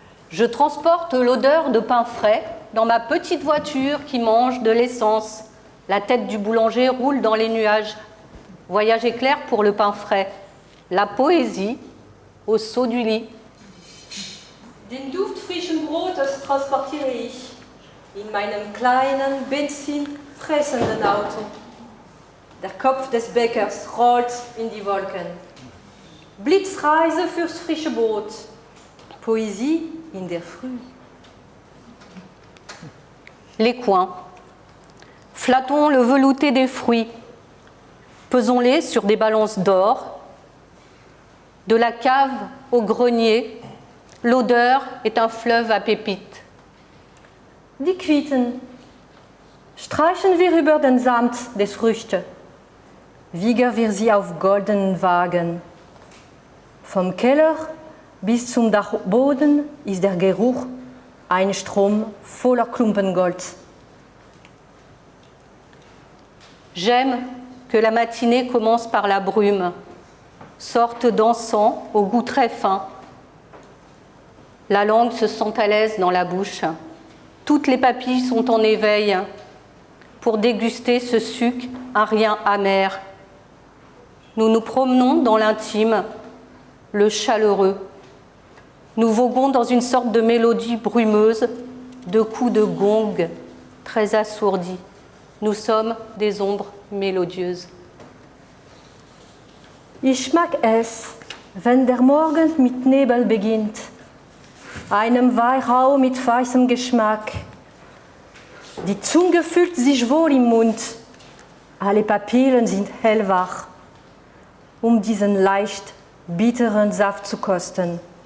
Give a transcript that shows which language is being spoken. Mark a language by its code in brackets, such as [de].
[fr] Je transporte l'odeur de pain frais dans ma petite voiture qui mange de l'essence. La tête du boulanger roule dans les nuages. Voyage éclair pour le pain frais. La poésie au saut du lit. [de] Den Duft frischen Brotes transportiere ich in meinem kleinen Benzin fressenden Auto. Der Kopf des Bäckers rollt in die Wolken. Blitzreise fürs frische Brot. Poésie in der Früh. [fr] Les coins. Flattons le velouté des fruits. Pesons-les sur des balances d'or. De la cave au grenier, l'odeur est un fleuve à pépites. [de] Die Quieten. Streichen wir über den Samt des Früchte. Wiegen wir sie auf goldenen Wagen. Vom Keller bis zum Dachboden ist der Geruch ein Strom voller Klumpengold. [fr] J'aime que la matinée commence par la brume, sorte d'encens au goût très fin. La langue se sent à l'aise dans la bouche. Toutes les papilles sont en éveil pour déguster ce suc, un rien amer. Nous nous promenons dans l'intime, le chaleureux. Nous voguons dans une sorte de mélodie brumeuse, de coups de gong très assourdis. Nous sommes des ombres mélodieuses. [de] Ich mag es, wenn der Morgen mit Nebel beginnt, einem Weihrauch mit weißem Geschmack. Die Zunge fühlt sich wohl im Mund, alle Papillen sind hellwach, diesen leicht bitteren Saft zu kosten.